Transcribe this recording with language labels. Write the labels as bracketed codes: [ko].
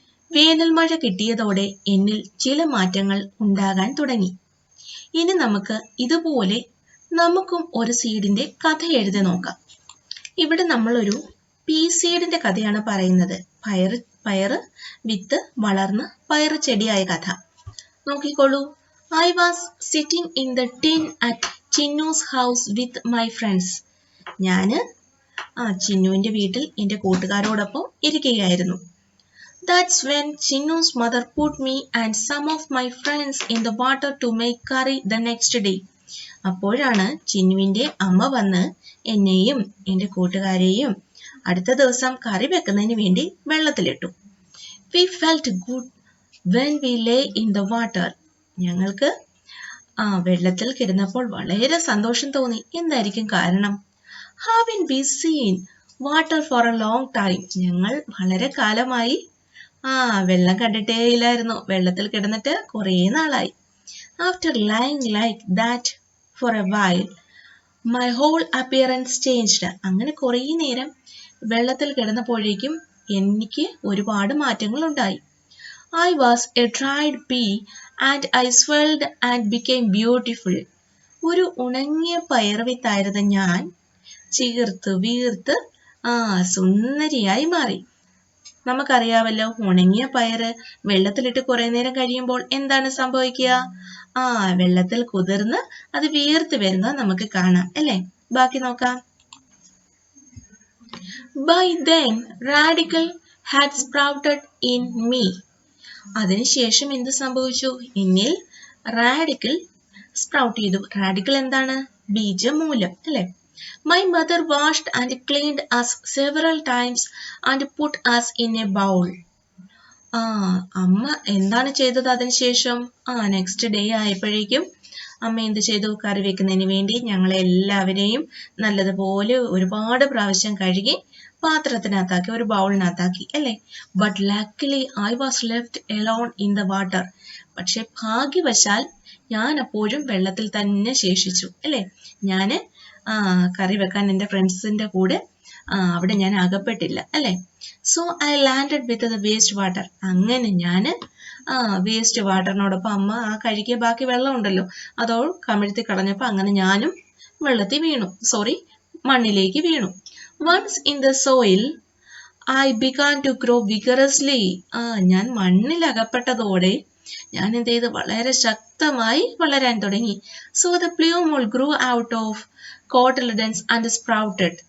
[ml] വേനൽ മഴ കിട്ടിയതോടെ എന്നിൽ ചില മാറ്റങ്ങൾ ഉണ്ടാകാൻ തുടങ്ങി. ഇനി നമുക്ക് ഇതുപോലെ നമുക്കും ഒരു സീഡിന്റെ കഥ എഴുതി നോക്കാം. ഇവിടെ നമ്മളൊരു പീ സീഡിന്റെ കഥയാണ് പറയുന്നത്. പയറ് വിത്ത് വളർന്ന് പയറ് ചെടിയായ കഥ. നോക്കിക്കോളൂ. [en] I was sitting in the tin at Chinnu's house with my friends. [ml] ഞാന് ചിന്നുവിന്റെ വീട്ടിൽ എൻ്റെ കൂട്ടുകാരോടൊപ്പം ഇരിക്കുകയായിരുന്നു. [en] That's when Chinnu's mother put me and some of my friends in the water to make curry the next day. [ml] അപ്പോഴാണ് ചിന്നുവിന്റെ അമ്മ വന്ന് എന്നെയും എൻ്റെ കൂട്ടുകാരെയും അടുത്ത ദിവസം കറി വെക്കുന്നതിന് വേണ്ടി വെള്ളത്തിലിട്ടു. [en] We felt good when we lay in the water. [ml] ഞങ്ങൾക്ക് വെള്ളത്തിൽ കിടന്നപ്പോൾ വളരെ സന്തോഷം തോന്നി. എന്തായിരിക്കും കാരണം? [en] Haven't we seen water for a long time? [ml] ഞങ്ങൾ വളരെ കാലമായി വെള്ളം കണ്ടിട്ടേ ഇല്ലായിരുന്നു. വെള്ളത്തിൽ കിടന്നിട്ട് കുറേ നാളായി. [en] After lying like that for a while, my whole appearance changed. [ml] അങ്ങനെ കുറേ നേരം വെള്ളത്തിൽ കിടന്നപ്പോഴേക്കും എനിക്ക് ഒരുപാട് മാറ്റങ്ങൾ ഉണ്ടായി. [en] I was a dried pea and I swelled and became beautiful. [ml] ഒരു ഉണങ്ങിയ പയർവിത്തായിരുന്ന ഞാൻ ചീർത്ത് വീർത്ത് സുന്ദരിയായി മാറി. നമുക്കറിയാമല്ലോ, ഉണങ്ങിയ പയറ് വെള്ളത്തിലിട്ട് കുറെ നേരം കഴിയുമ്പോൾ എന്താണ് സംഭവിക്കുക? വെള്ളത്തിൽ കുതിർന്ന് അത് വീർത്ത് വരുന്നത് നമുക്ക് കാണാം അല്ലേ? ബാക്കി നോക്കാം. [en] By then, radicle had sprouted in me. [ml] അതിനുശേഷം എന്ത് സംഭവിച്ചു? എന്നിൽ റാഡിക്കൽ സ്പ്രൗട്ട് ചെയ്തു. റാഡിക്കൽ എന്താണ്? ബീജമൂലം അല്ലെ? [en] My mother washed and cleaned us several times and put us in a bowl. [ml] അമ്മ എന്താണ് ചെയ്തത് അതിനുശേഷം? നെക്സ്റ്റ് ഡേ ആയപ്പോഴേക്കും അമ്മ എന്ത് ചെയ്തു? കറി വെക്കുന്നതിന് വേണ്ടി ഞങ്ങളെ എല്ലാവരെയും നല്ലതുപോലെ ഒരുപാട് പ്രാവശ്യം കഴുകി പാത്രത്തിനകത്താക്കി, ഒരു ബൗളിനകത്താക്കി അല്ലേ? [en] But luckily I was left alone in the water. [ml] പക്ഷെ ഭാഗ്യവശാൽ ഞാൻ അപ്പോഴും വെള്ളത്തിൽ തന്നെ ശേഷിച്ചു അല്ലേ? ഞാന് കറി വെക്കാൻ എൻ്റെ ഫ്രണ്ട്സിന്റെ കൂടെ അവിടെ ഞാൻ അകപ്പെട്ടില്ല അല്ലേ? [en] So I landed with the waste water. [ml] അങ്ങനെ ഞാൻ വേസ്റ്റ് വാട്ടറിനോടൊപ്പം അമ്മ കഴുകിയ ബാക്കി വെള്ളം ഉണ്ടല്ലോ അതോ കമിഴ്ത്തി കളഞ്ഞപ്പോൾ അങ്ങനെ ഞാനും വെള്ളത്തിൽ വീണു. മണ്ണിലേക്ക് വീണു. [en] Once in the soil, I began to grow vigorously. [ml] ഞാൻ മണ്ണിൽ അകപ്പെട്ടതോടെ ഞാൻ എന്ത് ചെയ്തു? വളരെ ശക്തമായി വളരാൻ തുടങ്ങി. [en] So the plumule grew out of cotyledons and sprouted.